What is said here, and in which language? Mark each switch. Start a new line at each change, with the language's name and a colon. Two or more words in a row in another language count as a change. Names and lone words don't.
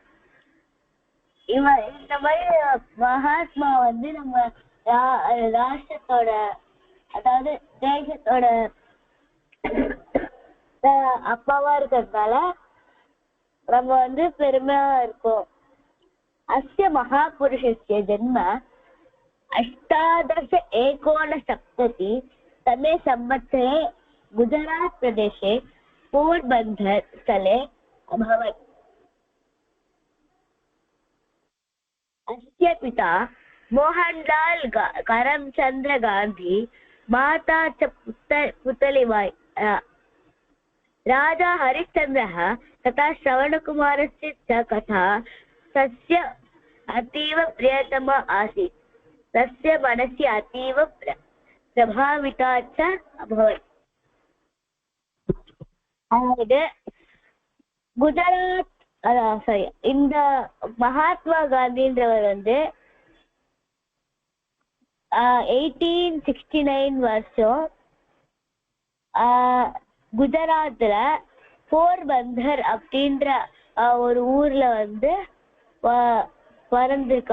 Tamil: இந்த மாதிரி மகாத்மா வந்து நம்ம ராஷ்டிரத்தோட, அதாவது தேசத்தோட அப்பாவா இருக்கிறதுனால நம்ம வந்து பெருமையா இருக்கோம்.
Sanskrit: अस्य महापुरुषस्य जन्म 1869 तमे संवत्सरे गुजरात प्रदेशे पोरबंदर स्थले अभवत्. अस्य पिता मोहनलाल करमचंद्र गांधी, माता च पुतलीबाई. राजा हरिश्चंद्रः तथा श्रवणकुमारस्य च कथा तस्य अतीव प्रियतमा आसीत्. तस्य मनसि अतीव प्रभाविता च अभवत्.
Tamil: அதாவது குஜராத், இந்த மகாத்மா காந்தின்றவர் வந்து 1869 வருஷம் குஜராத்ல போர்பந்தர் அப்படின்ற ஒரு ஊர்ல வந்து பிறந்திருக்கா.